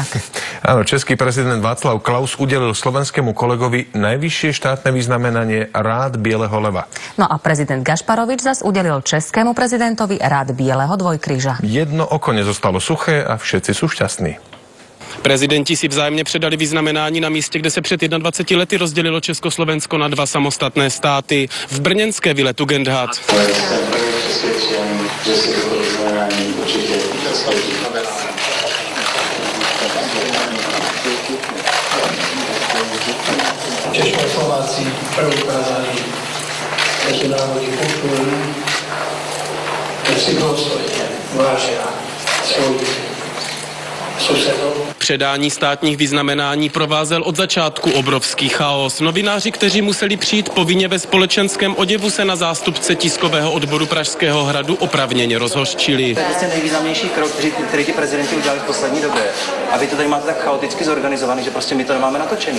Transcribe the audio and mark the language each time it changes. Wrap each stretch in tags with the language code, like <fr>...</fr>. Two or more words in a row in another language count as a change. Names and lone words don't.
<sk>Áno, český prezident Václav Klaus udelil slovenskému kolegovi najvyššie štátne vyznamenanie Rád bieleho leva. No a prezident Gašparovič zas udelil českému prezidentovi Rád bieleho dvojkríža. Jedno oko nezostalo suché a všetci sú šťastní.</sk> <cs>Prezidenti si vzájemně předali vyznamenání na místě, kde se před 21 lety rozdělilo Československo na dva samostatné státy. V brněnské vile Tugendhat.</cs> <sk>Českoslováci preukázali medzinárodní kultúru, že si dôstojne vážia svojich susedov.</sk> <cs>Předání státních vyznamenání provázel od začátku obrovský chaos. Novináři, kteří museli přijít povinně ve společenském oděvu, se na zástupce tiskového odboru Pražského hradu oprávněně rozhořčili. To je vlastně nejvýznamnější krok, který ti prezidenti udělali v poslední době. A vy to tady máte tak chaoticky zorganizovaný, že prostě my to nemáme natočený.</cs>